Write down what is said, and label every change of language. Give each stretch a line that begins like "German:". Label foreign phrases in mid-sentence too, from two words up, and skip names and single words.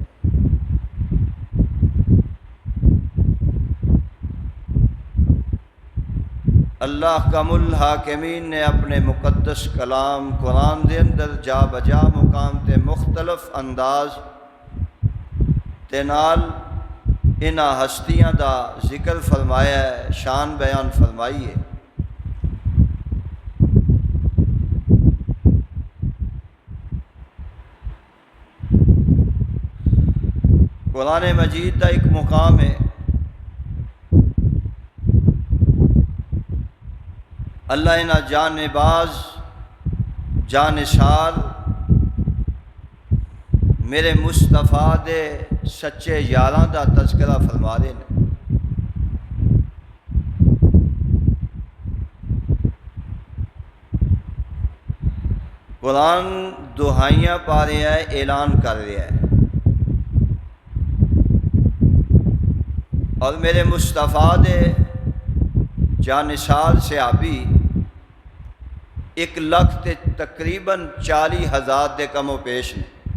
Punjabi: اللہ کم الحاکمین نے اپنے مقدس کلام قرآن دے اندر جا بجا مقام تے مختلف انداز تے نال انہاں ہستیاں دا ذکر فرمایا ہے، شان بیان فرمائی ہے۔
Urdu: قرآن مجید کا ایک مقام ہے،
Punjabi: اللہ انہاں جان باز جان نثار میرے مصطفیٰ دے سچے یاراں دا تذکرہ فرما رہے ہیں۔ قرآن دہائیاں پا رہا ہے، اعلان کر رہا ہے، اور میرے مصطفیٰ دے جانثار صحابی 1,00,000 تے تقریباً 40,000 دے کم و پیش نے۔